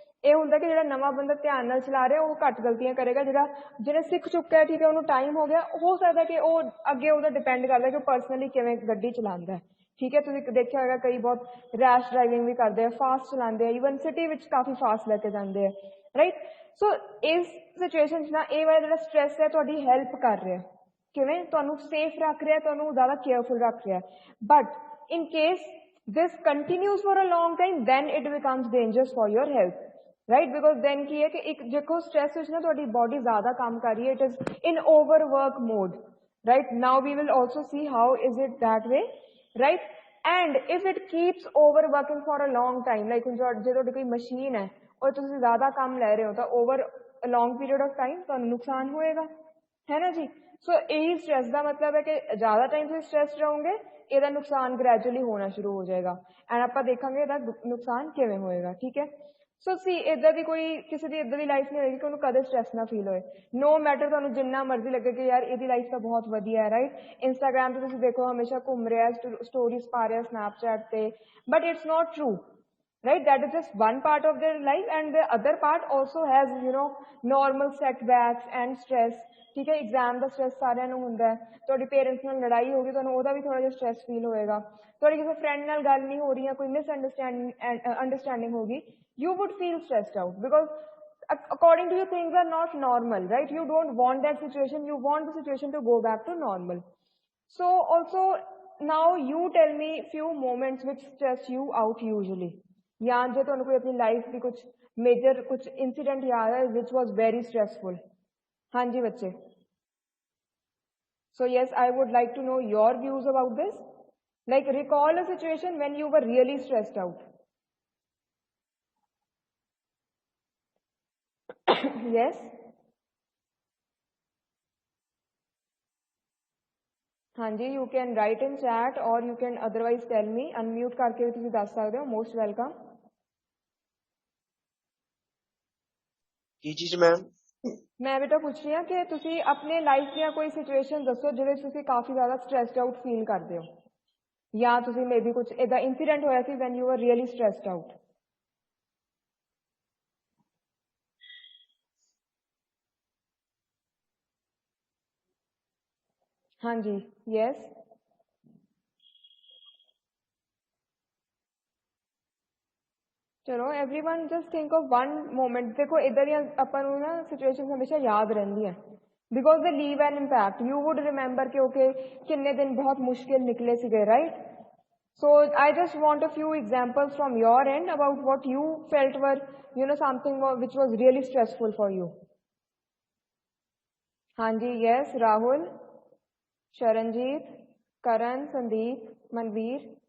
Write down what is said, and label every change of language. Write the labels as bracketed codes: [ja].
[pa] ਇਹ ਹੁੰਦਾ ਕਿ ਜਿਹੜਾ ਨਵਾਂ ਬੰਦਾ ਧਿਆਨ ਨਾਲ ਚਲਾ ਰਿਹਾ ਉਹ ਘੱਟ ਗਲਤੀਆਂ ਕਰੇਗਾ, ਜਿਹੜਾ ਸਿੱਖ ਚੁੱਕਾ ਹੈ, ਠੀਕ ਹੈ, ਉਹਨੂੰ ਟਾਈਮ ਹੋ ਗਿਆ, ਹੋ ਸਕਦਾ ਕਿ ਉਹ ਅੱਗੇ ਉਹਦਾ ਡਿਪੈਂਡ ਕਰਦਾ ਕਿ ਉਹ ਪਰਸਨਲੀ ਕਿਵੇਂ ਗੱਡੀ ਚਲਾਉਂਦਾ ਹੈ, ਠੀਕ ਹੈ? ਤੁਸੀਂ ਦੇਖਿਆ ਹੋਏਗਾ ਕਈ ਬਹੁਤ ਰੈਸ਼ ਡਰਾਈਵਿੰਗ ਵੀ ਕਰਦੇ ਆ, ਫਾਸਟ ਚਲਾਉਂਦੇ ਆ, ਈਵਨ ਸਿਟੀ ਵਿੱਚ ਕਾਫੀ ਫਾਸਟ ਲੈ ਕੇ ਜਾਂਦੇ ਆ, ਰਾਈਟ? ਸੋ ਇਸ ਸਿਚੁਏਸ਼ਨ 'ਚ ਨਾ ਇਹ ਵਾਲਾ ਜਿਹੜਾ ਸਟ੍ਰੈਸ ਹੈ ਤੁਹਾਡੀ ਹੈਲਪ ਕਰ ਰਿਹਾ, ਕਿਵੇਂ? ਤੁਹਾਨੂੰ ਸੇਫ ਰੱਖ ਰਿਹਾ, ਤੁਹਾਨੂੰ ਜ਼ਿਆਦਾ ਕੇਅਰਫੁਲ ਰੱਖ ਰਿਹਾ. [en] But in case this continues for a long time, then it becomes dangerous for your health, right? Because then [pa] ਕੀ ਹੈ ਕਿ ਇੱਕ ਦੇਖੋ ਸਟ੍ਰੈਸ ਵਿੱਚ ਨਾ ਤੁਹਾਡੀ ਬੋਡੀ ਜ਼ਿਆਦਾ ਕੰਮ ਕਰ ਰਹੀ ਹੈ, [en] it is in overwork mode, right? Now we will also see how is it that way, right? And if it keeps overworking for a long time, like [pa] ਹੁਣ ਜੇ ਤੁਹਾਡੀ ਕੋਈ ਮਸ਼ੀਨ ਹੈ ਔਰ ਤੁਸੀਂ ਜ਼ਿਆਦਾ ਕੰਮ ਲੈ ਰਹੇ ਹੋ ਤਾਂ [en] over a long period of time [pa] ਤੁਹਾਨੂੰ ਨੁਕਸਾਨ ਹੋਏਗਾ, ਹੈ ਨਾ ਜੀ? ਸੋ ਇਹੀ ਸਟ੍ਰੈਸ ਦਾ ਮਤਲਬ ਹੈ ਕਿ ਜ਼ਿਆਦਾ ਟਾਈਮ ਤੁਸੀਂ ਸਟ੍ਰੈਸ ਰਹੋਗੇ, ਇਹਦਾ ਨੁਕਸਾਨ ਗ੍ਰੈਜੂਅਲੀ ਹੋਣਾ ਸ਼ੁਰੂ ਹੋ ਜਾਏਗਾ, ਐਂਡ ਆਪਾਂ ਦੇਖਾਂਗੇ ਇਹਦਾ ਨੁਕਸਾਨ ਕਿਵੇਂ ਹੋਏਗਾ, ਠੀਕ ਹੈ? ਸੋ ਸੀ ਇੱਦਾਂ ਦੀ ਕੋਈ ਕਿਸੇ ਦੀ ਇੱਦਾਂ ਦੀ ਲਾਈਫ ਨਹੀਂ ਹੋਏਗੀ ਕਿ ਉਹਨੂੰ ਕਦੇ ਸਟ੍ਰੈਸ ਨਾ ਫੀਲ ਹੋਏ, [en] no matter [pa] ਤੁਹਾਨੂੰ ਜਿੰਨਾ ਮਰਜ਼ੀ ਲੱਗੇ ਕਿ ਯਾਰ ਇਹਦੀ ਲਾਈਫ ਤਾਂ ਬਹੁਤ ਵਧੀਆ ਹੈ, ਰਾਈਟ? ਇੰਸਟਾਗ੍ਰਾਮ 'ਤੇ ਤੁਸੀਂ ਦੇਖੋ ਹਮੇਸ਼ਾ ਘੁੰਮ ਰਿਹਾ, ਸਟੋਰੀਜ਼ ਪਾ ਰਿਹਾ ਸਨੈਪਚੈਟ 'ਤੇ, [en] But it's not true, right? That is just one part of their life, and the other part also has you know normal setbacks and stress, [hi] ठीक है? [pa] एग्जाम ਦਾ ਸਟ੍ਰੈਸ ਸਾਰਿਆਂ ਨੂੰ ਹੁੰਦਾ ਹੈ, ਤੁਹਾਡੀ ਪੇਰੈਂਟਸ ਨਾਲ ਲੜਾਈ ਹੋ ਗਈ, ਤੁਹਾਨੂੰ ਉਹਦਾ ਵੀ ਥੋੜਾ ਜਿਹਾ ਸਟ੍ਰੈਸ ਫੀਲ ਹੋਏਗਾ, ਤੁਹਾਡੀ ਕਿਸੇ ਫਰੈਂਡ ਨਾਲ ਗੱਲ ਨਹੀਂ ਹੋ ਰਹੀ ਹੈ, ਕੋਈ ਮਿਸਅੰਡਰਸਟੈਂਡਿੰਗ ਹੋ ਗਈ, [en] you would feel stressed out because according to you things are not normal, right? You don't want that situation, you want the situation to go back to normal. So also now you tell me few moments which stress you out usually. [hi] या जो तुहानू कोई अपनी life की कुछ major कुछ incident याद है [en] which was very stressful. [hi] हाँ जी बच्चे. [en] So yes, I would like to know your views about this. Like recall a situation when you were really stressed out. Yes. [hi] हाँ जी, [en] you can write in chat or you can otherwise tell me. [hi] Unmute करके भी तुसी दस सकते हो. [en] Most welcome. [pa] की चीज ma'am? [hi] मैं बेटा पूछ रही हूँ कि तुसी अपने लाइफ ਦੀਆਂ कोई सिचुएशन दसो [pa] ਜਿਹਦੇ ਤੁਸੀਂ ਕਾਫੀ ਜ਼ਿਆਦਾ stressed out feel ਕਰਦੇ ਹੋ ਜਾਂ ਤੁਸੀਂ ਮੇਬੀ ਕੁਝ ਇਹਦਾ ਇਨਸੀਡੈਂਟ ਹੋਇਆ ਸੀ [en] when you were really stressed out. [hi] हाँ जी. [en] Yes. [hi] चलो [en] everyone just think of one moment. [hi] देखो इधर ही अपन ना situations हमेशा याद रहती हैं [en] because they leave an impact. You would remember [hi] कि okay किन्ने दिन बहुत मुश्किल निकले सीगे, right? [en] So I just want a few examples from your end about what you felt were, you know, something which was really stressful for you. [hi] हाँ जी. [en] Yes. Rahul, Sharanjeet, Karan, Sandeep, Manveer.